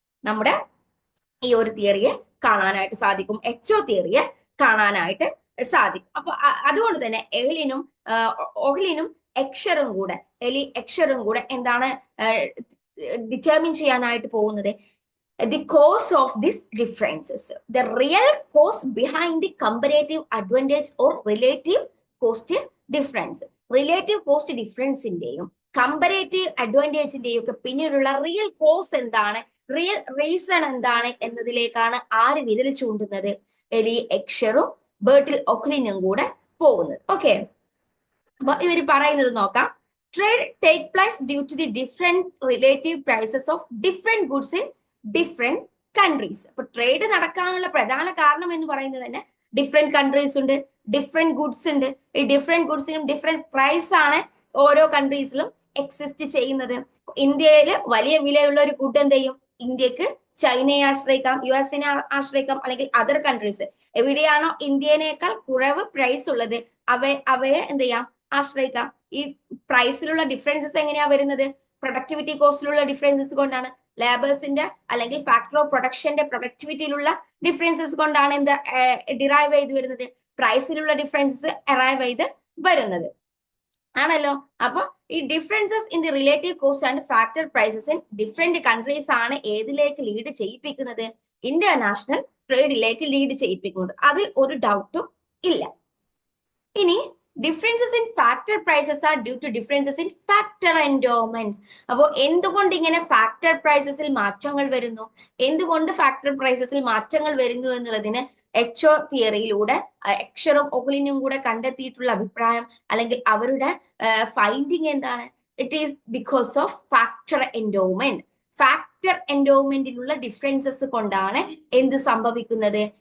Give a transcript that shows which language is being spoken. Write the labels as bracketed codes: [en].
[ml] നമ്മുടെ ഈ ഒരു തിയറിയെ കാണാനായിട്ട് സാധിക്കും, HO തിയറിയെ കാണാനായിട്ട് സാധിക്കും. അപ്പൊ അതുകൊണ്ട് തന്നെ ഓഹ്ലിനും എക്ഷറും കൂടെ എന്താണ് ഡിറ്റർമിൻ ചെയ്യാനായിട്ട് പോകുന്നത്? [en] The cause of these differences, the real cause behind the comparative advantage or relative cost difference. [ml] Relative cost difference ഇന്റെയും comparative അഡ്വാൻറ്റേജിന്റെയും ഒക്കെ പിന്നീടുള്ള റിയൽ കോസ് എന്താണ്, റിയൽ റീസൺ എന്താണ് എന്നതിലേക്കാണ് ആര് വിരൽ ചൂണ്ടുന്നത്? എലി എക്ഷറും ബെർട്ടിൽ ഒഹ്ലിനും കൂടെ പോകുന്നത്. ഓക്കെ, അപ്പൊ ഇവർ പറയുന്നത് നോക്കാം. [en] Trade take place due to the different relative prices of different goods in different countries. [ml] അപ്പൊ ട്രേഡ് നടക്കാനുള്ള പ്രധാന കാരണം എന്ന് പറയുന്നത് തന്നെ ഡിഫറെന്റ് കൺട്രീസ് ഉണ്ട്, ഡിഫറെന്റ് ഗുഡ്സ് ഉണ്ട്. ഈ ഡിഫറെന്റ് ഗുഡ്സിനും ഡിഫറെന്റ് പ്രൈസ് ആണ് ഓരോ കൺട്രീസിലും എക്സിസ്റ്റ് ചെയ്യുന്നത്. ഇന്ത്യയിൽ വലിയ വിലയുള്ള ഒരു ഗുഡ് എന്ത് ചെയ്യും? ഇന്ത്യക്ക് ചൈനയെ ആശ്രയിക്കാം, US-നെ ആശ്രയിക്കാം, അല്ലെങ്കിൽ അതർ കൺട്രീസ് എവിടെയാണോ ഇന്ത്യനേക്കാൾ കുറവ് പ്രൈസ് ഉള്ളത് അവയെ എന്ത് ചെയ്യാം? ആശ്രയിക്കാം. ഈ പ്രൈസിലുള്ള ഡിഫറൻസസ് എങ്ങനെയാ വരുന്നത്? പ്രൊഡക്ടിവിറ്റി കോസ്റ്റിലുള്ള ഡിഫറൻസസ് കൊണ്ടാണ്. ലേബേഴ്സിന്റെ അല്ലെങ്കിൽ ഫാക്ടർ ഓഫ് പ്രൊഡക്ഷന്റെ പ്രൊഡക്ടിവിറ്റിയിലുള്ള ഡിഫറൻസസ് കൊണ്ടാണ് എന്ത് ഡിറൈവ് ചെയ്ത് വരുന്നത്? പ്രൈസിലുള്ള ഡിഫറൻസസ് അറൈവ് ചെയ്ത് വരുന്നത് ആണല്ലോ. അപ്പൊ ഈ differences in the relative cost and factor prices in different countries ആണ് ഏതിലേക്ക് ലീഡ് ചെയ്യിപ്പിക്കുന്നത്? International ട്രേഡിലേക്ക് lead ചെയ്യിപ്പിക്കുന്നത്. അതിൽ ഒരു ഡൗട്ടും ഇല്ല. ഇനി [en] differences in factor prices are due to differences in factor endowments. [ml] അപ്പോൾ എന്തുകൊണ്ട് ഇങ്ങനെ ഫാക്ടർ പ്രൈസസിൽ മാറ്റങ്ങൾ വരുന്നു? എന്തുകൊണ്ട് ഫാക്ടർ പ്രൈസസിൽ മാറ്റങ്ങൾ വരുന്നു എന്നുള്ളതിന് HO തിയറിയിലൂടെ എക്ഷറും ഒഹ്ലിനും കൂടെ കണ്ടെത്തിയിട്ടുള്ള അഭിപ്രായം അല്ലെങ്കിൽ അവരുടെ ഫൈൻഡിങ് എന്താണ്? [en] It is because of factor endowment. [ml] Factor എൻഡോമെന്റിലുള്ള differences കൊണ്ടാണ് എന്ത് സംഭവിക്കുന്നത്?